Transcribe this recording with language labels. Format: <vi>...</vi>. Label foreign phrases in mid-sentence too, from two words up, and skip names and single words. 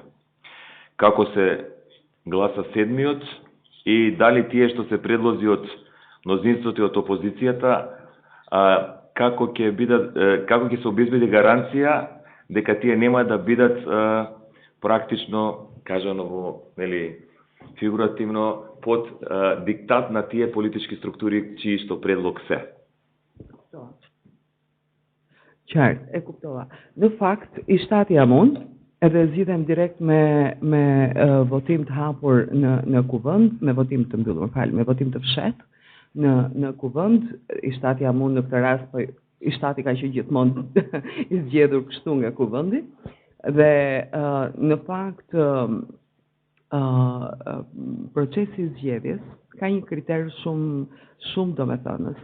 <mk>Како се гласа седмиот и дали тие што се предлози од мнозинството и од опозицијата, како ќе се обезбеди гаранција дека тие нема да бидат практично, кажано во фигуративно, под диктат на тие политички структури чии што предлог се.</mk> <sq>Qartë, e kuptova. Në fakt, i shtati jam unë, edhe zgjidhem direkt me votim të hapur në kuvend, me votim të mbyllur, me votim të fshet në kuvend, i shtati jam unë në këtë rast, po i shtati ka qenë gjithmonë i zgjedhur kështu nga kuvendi, dhe në fakt procesi i zgjedhjes ka një kriter shumë domethënës.</sq>